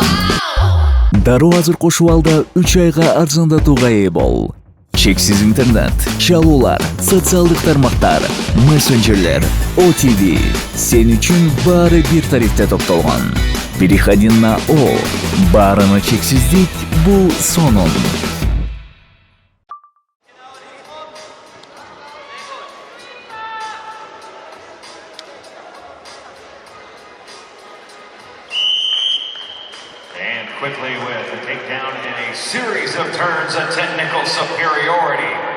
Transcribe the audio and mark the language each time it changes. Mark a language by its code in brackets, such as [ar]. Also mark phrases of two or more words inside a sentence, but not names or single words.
[ky] Дароо азыр кошуп алда 3 айга арзандатууга ээ бол. Чексиз интернет, чалуулар, социалдык тармактар, мессенджерлер, OTV. Сен үчүн баары бир тарифте топтолгон. [ru] Переходи на О. [ky] Баарына чексиздик бул сонун. [en] And quickly with a takedown and a series of turns, a technical superiority.